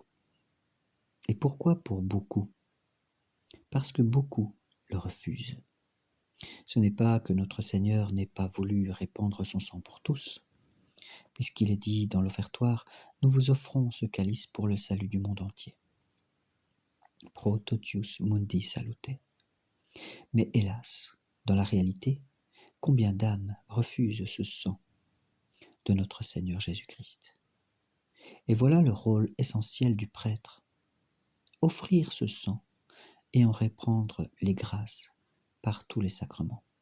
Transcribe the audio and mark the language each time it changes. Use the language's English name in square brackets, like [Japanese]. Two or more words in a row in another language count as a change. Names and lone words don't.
[French] Et pourquoi pour beaucoup? Parce que beaucoup le refusent. Ce n'est pas que notre Seigneur n'ait pas voulu répandre son sang pour tous, puisqu'il est dit dans l'offertoire, nous vous offrons ce calice pour le salut du monde entier. [Latin] Pro totius mundi salute. [French] Mais hélas, dans la réalité, combien d'âmes refusent ce sang de notre Seigneur Jésus-Christ? Et voilà le rôle essentiel du prêtre, offrir ce sang et en répandre les grâces par tous les sacrements.